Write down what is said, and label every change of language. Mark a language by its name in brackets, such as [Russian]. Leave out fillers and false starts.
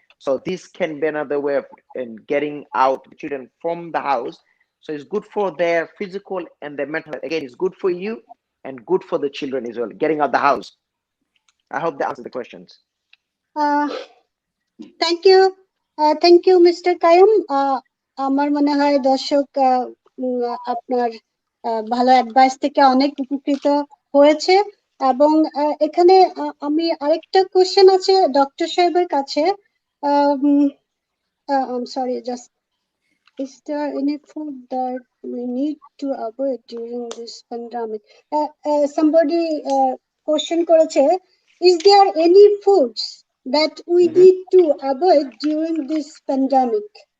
[English] So this can be another way of getting out children from the house. So it's good for their physical and their mental health. Again, it's good for you and good for the children as well, getting out the house. I hope that answers the questions. Thank you, Mr. Kayum. [Bangla] আমার মনে হয় দর্শক আপনার ভালো advice থেকে অনেক উপকৃত হয়েছে। এবং এখানে আমি আরেকটা কোশ্চেন আছে ডক্টর সাহেবের কাছে। [English] I'm sorry, just is there any food that we need to avoid during this pandemic? Somebody question করেছে, is there any foods that we need to avoid during this pandemic?